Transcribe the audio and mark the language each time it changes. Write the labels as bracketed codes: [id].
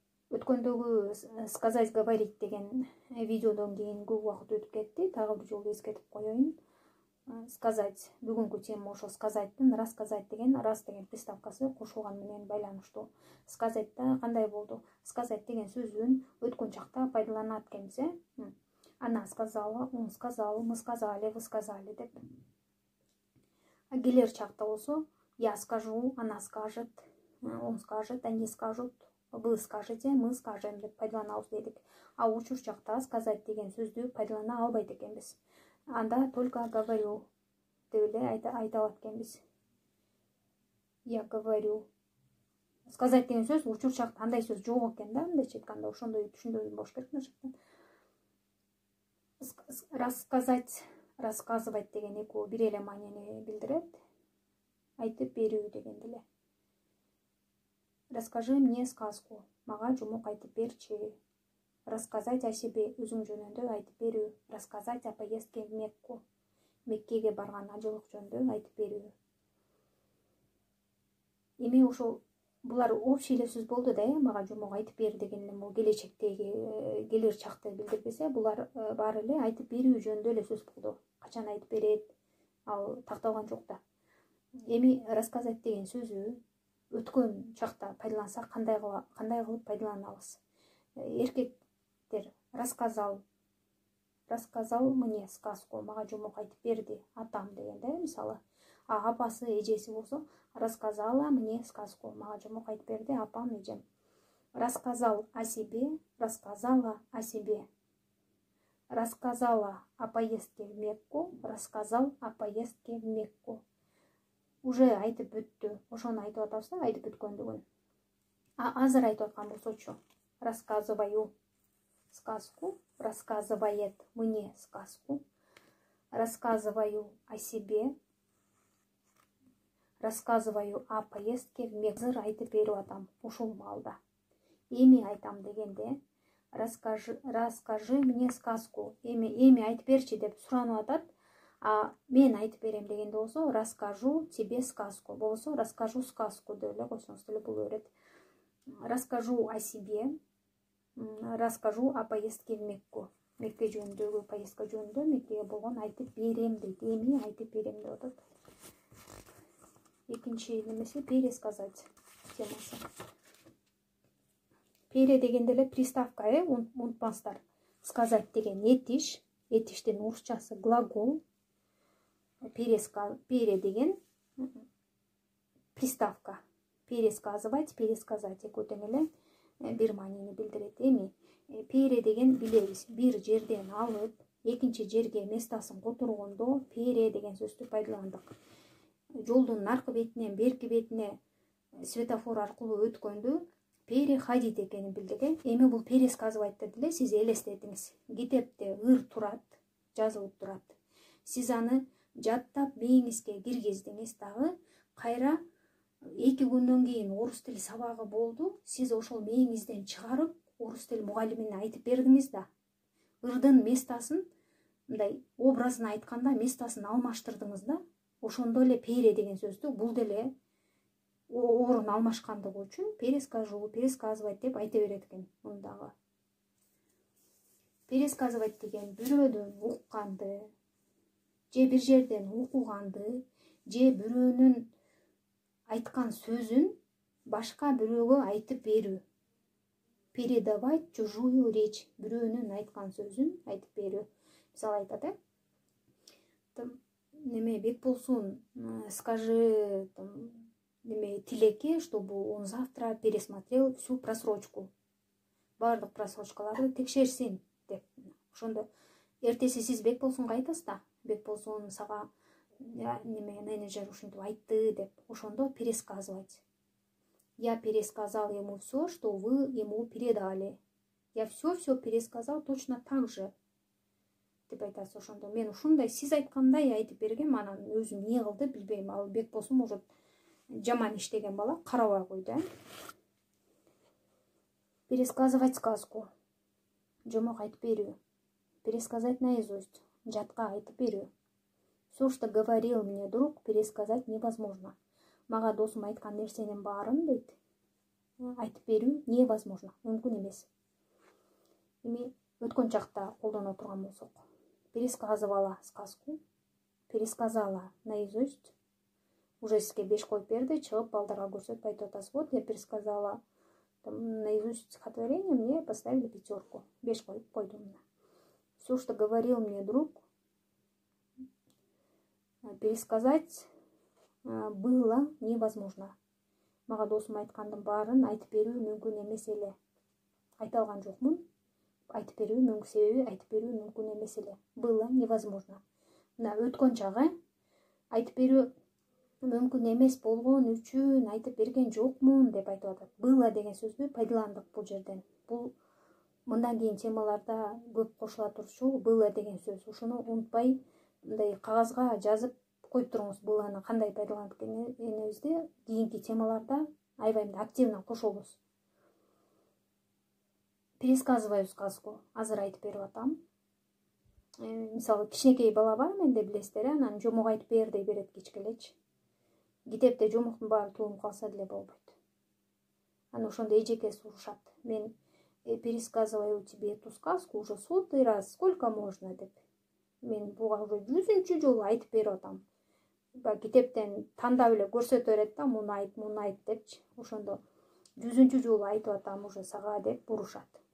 [ky] Өткөндөгү сказать говорить деген видеодон кийин көп убакыт өтүп кетти. Дагы бир жолу эскертип коеюн. Сказать, бүгүнкү тема ошо сказаттын рассказать деген, раз деген приставкасы кошулган менен байланыштуу. Сказатьта кандай болду? [ru] Сказать [ky] деген сөзүн өткөн чакта пайдаланат экенбиз, [ru] Она сказала, он сказал, мы сказали, вы сказали деп. [ky] Келер чакта болсо, [ru] я скажу, она скажет, он скажет, они скажут, вы скажете, мы скажем [ky] деп пайдаланабыз дедик. А учур чакта сказать деген сөздү пайдалана албайт экенбиз. Анда только говорю деп эле айта алат экенбиз. [ru] Я говорю. [ky] Сказать деген сөз учур чакта андай сөз жок экен да, мындайча айтканда, ошондой түшүндүрүү болуш керек мына. Рассказать, рассказывать деген экөө бир эле маанини билдирет. Айтып берүү деген деле. [ru] Расскажи мне сказку. [ky] Мага жумук айтып берчи. [ru] Рассказать о себе, [ky] өзүң жөнүндө айтып берүү. [ru] Рассказать о поездке в Мекку. [ky] Меккеге барган ажылык жөнүндө айтып берүү. Эми ошо булар общий эле сөз болду да, мага жумук айтып бер деген эле бул келечектеги келер чакты билдирбесе, булар баары эле айтып берүү жөнүндө эле сөз болду. Качан айтып берет, ал такталган жок да. Эми рассказать деген сөзү өткөн чакта пайдалансак кандай кылып пайдаланабыз? Эркектер [ru] рассказал мне сказку, [ky] мага жумук айтып берди атам деген да, мисалы. А апасы, эжеси болсо, [ru] рассказала мне сказку, [ky] мага жумук айтып берди апам, эжем. [ru] Рассказал о себе, рассказала о себе. Рассказала о поездке в Мекку, рассказал о поездке в Мекку. [ky] Уже айтып бүттү. Ошону айтып атабыз да, айтып бүткөндүгүн. А азыр айтып аткан болсочу, [ru] рассказываю сказку, рассказывает мне сказку, рассказываю о себе, рассказываю о поездке в Мекку. [ky] Азыр айтып берип атам ушул маалда. Эми айтам дегенде, [ru] расскажи мне сказку. [ky] Эми айтып берчи деп суранып атат. А мен айтып берем дегенде болсо, [ru] расскажу тебе сказку. [ky] Болсо, [ru] расскажу сказку [ky] деп эле койсоңуз деле боло берет. [ru] Расскажу о себе, расскажу о поездке в Мекку. [ky] Мекке жөнүндөгү поездка жөнүндө, Меккеге болгон айтып берем дейт. Эми айтып берем деп атат. Экинчи немеси пересказать темасы. Пере дегенде эле приставка, унутпаңыздар. Сказать деген этиш, этиштин орусчасы глагол. Пере деген приставка. Пересказывать, пересказать экөө тең эле бир маанини билдирет. Эми пере деген билебиз, бир жерден алып, экинчи жерге местасын которгондо пере деген сөздү пайдаландык. Жолдун наркы бетинен берки бетине светофор аркылуу өткөндө переходить экенин билдик. Эми бул пересказывать деле сиз элестетиңиз. Китепте ыр турат, жазылып турат. Сиз аны жаттап мээңизге киргиздиңиз дагы, кайра 2 күндөн кийин орус тили сабагы болду. Сиз ошол мээңизден чыгарып, орус тил мугалимине айтып бердиңиз да. Ырдын местасын, мындай образын айтканда местасын алмаштырдыңыз да. Ошондо эле пере деген сөздү бул деле орун алмашкандыгы үчүн перескажу, пересказывать деп айта берет экен мындагы. Пересказывать деген бирөөдөн укканды, же бир жерден окуганды, же бирөөнүн айткан сөзүн башка бирөөгө айтып берүү. [ru] Передавать чужую речь, [ky] бирөөнүн айткан сөзүн айтып берүү. Мисалы айтат, неме Бекболсун, [ru] скажи Тилеке, чтобы он завтра пересмотрел всю просрочку. [ky] Бардык просрочкаларды текшерсин деп. Ошондо эртеси сиз Бекболсунга айтасыз да, Бекболсун сага неме менеджер ушинтип айтты деп, ошондо пересказывать. [ru] Я пересказал ему все, что вы ему передали. Я все пересказал точно так же. [ky] Деп айтасыз ошондо. Мен ушундай сиз айткандай айтып бергем, анан өзүм эмне кылды билбейм. Ал Бекболсун может жаман иштеген бала, карабай койду. [ru] Пересказывать сказку. [ky] Жомок айтып берүү. [ru] Пересказать наизусть. [ky] Жатка айтып берүү. [ru] Все, что говорил мне друг, пересказать невозможно. [ky] Мага досум айткан нерсенин баарын дейт, айтып берүү невозможно, мүмкүн эмес. Эми өткөн чакта колдоно турган болсок, [ru] пересказывала сказку, пересказала наизусть. [ky] Уже сизге 5 коюп берди, чыгып балдарга көрсөтүп айтып атасыз. [ru] Вот я пересказала наизусть стихотворение, мне поставили 5. [ky] 5 коюп койдум. [ru] Все, что говорил мне друг, пересказать было невозможно. [ky] Мага досум айткандын баарын айтып берүү мүмкүн эмес эле. Айта алган жокмун. Айтып берүү мүмкүн, себеби айтып берүү мүмкүн эмес эле. [ru] Было невозможно. [ky] Мына өткөн чагы айтып берүү мүмкүн эмес болгон үчүн айтып берген жокмун деп айтып атат. Было деген сөздү пайдаландык бул жерден. Бул мындан кийин темаларда көп кошула турчу было деген сөз. Ушуну унутпай мындай кагазга жазып коюп туруңуз. Быланы кандай пайдаланып экенибизди кийинки темаларда аябай активно кошобуз. [ru] Пересказываю сказку. [ky] Азыр айтып берип атам. Мисалы кичинекей бала бар менде, билесиздер, анан жомок айтып бер дей берет кичкелечи. Китепте жомоктун баары туулуп калса деле болбойт. Анан ошондо эжеке сурашат. [ru] Мен пересказываю тебе эту сказку уже 100-й раз, сколько можно деп. [ky] Мен буга уже 100-чү жолу айтып берип атам. Китептен тандап эле көрсөтө берет да, муну айт депчи. Ошондо 100-чү жолу айтып атам уже сага деп бурушат.